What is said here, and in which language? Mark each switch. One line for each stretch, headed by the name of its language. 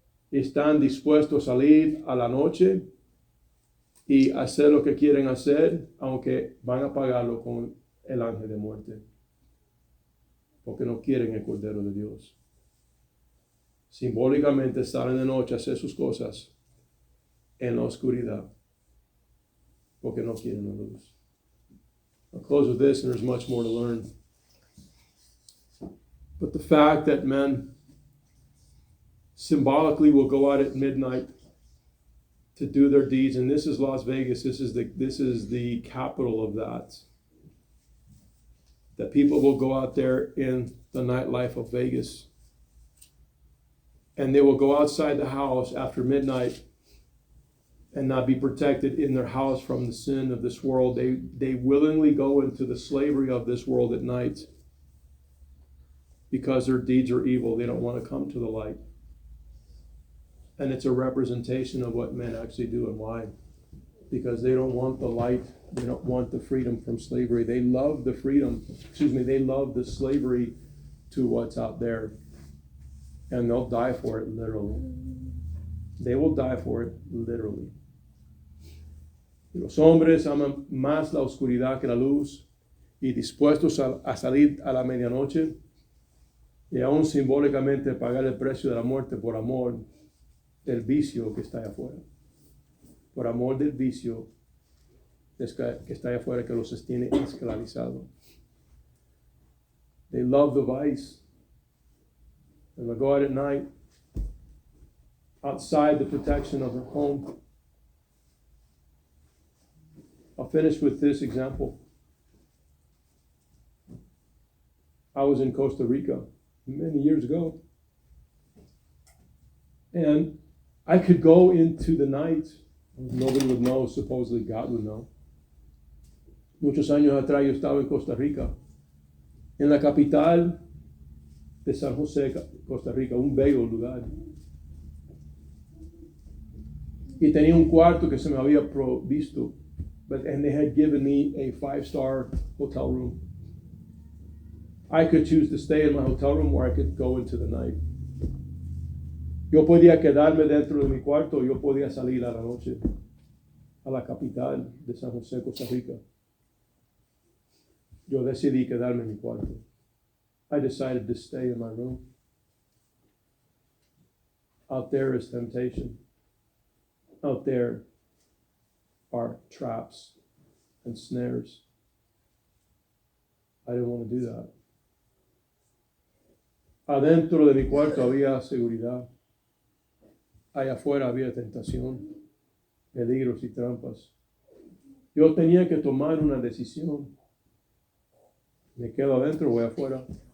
Spanish: Están dispuestos a salir a la noche y hacer lo que quieren hacer, aunque van a pagarlo con el ángel de muerte, porque no quieren el Cordero de Dios. Simbólicamente salen de noche a hacer sus cosas en la oscuridad, porque no quieren la luz.
English: I'll close with this, and there's much more to learn. But the fact that men symbolically will go out at midnight to do their deeds, and this is Las Vegas. This is the capital of that. That people will go out there in the nightlife of Vegas, and they will go outside the house after midnight and not be protected in their house from the sin of this world. They willingly go into the slavery of this world at night because their deeds are evil. They don't want to come to the light. And it's a representation of what men actually do and why. Because they don't want the light. They don't want the freedom from slavery. They love the freedom. They love the slavery to what's out there. And they'll die for it literally. They will die for it literally.
Spanish: Y los hombres aman más la oscuridad que la luz, y dispuestos a salir a la medianoche y aún simbólicamente pagar el precio de la muerte por amor del vicio que está allá afuera. Por amor del vicio que está allá afuera, que los tiene esclavizados.
English: They love the vice. And they'll go out at night outside the protection of their home. I'll finish with this example. I was in Costa Rica many years ago, and I could go into the night. Nobody would know. Supposedly God would know.
Spanish: Muchos años atrás yo estaba en Costa Rica, en la capital de San José, Costa Rica, un bello lugar. Y tenía un cuarto que se me había provisto,
English: and they had given me a 5-star hotel room. I could choose to stay in my hotel room, or I could go into the night.
Spanish: Yo podía quedarme dentro de mi cuarto, yo podía salir a la noche a la capital de San José, Costa Rica. Yo decidí quedarme en mi cuarto.
English: I decided to stay in my room. Out there is temptation. Out there are traps and snares. I didn't want to do that.
Spanish: Adentro de mi cuarto había seguridad. Allá afuera había tentación, peligros y trampas. Yo tenía que tomar una decisión. ¿Me quedo adentro o voy afuera?